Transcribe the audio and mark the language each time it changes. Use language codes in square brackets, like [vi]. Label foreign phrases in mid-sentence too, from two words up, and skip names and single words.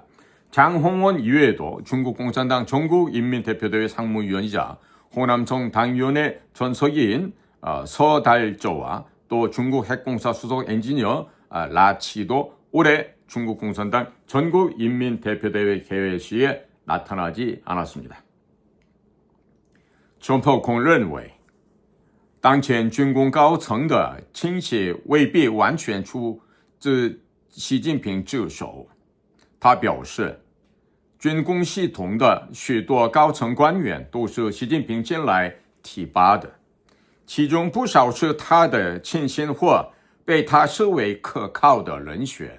[ko] 장홍원 이외에도 중국 공산당 전국인민대표대회 상무위원이자 호남성 당위원회 전서기인 서달저와 또 중국 핵공사 수석 엔지니어 라치도 올해 중국 공산당 전국인민대표대회 개회시에 나타나지 않았습니다. [zh] 中破空认为当前军工高层的倾斜未必完全出自习近平之手。他表示，军工系统的许多高层官员都是习近平近来提拔的，其中不少是他的亲信或被他视为可靠的人选。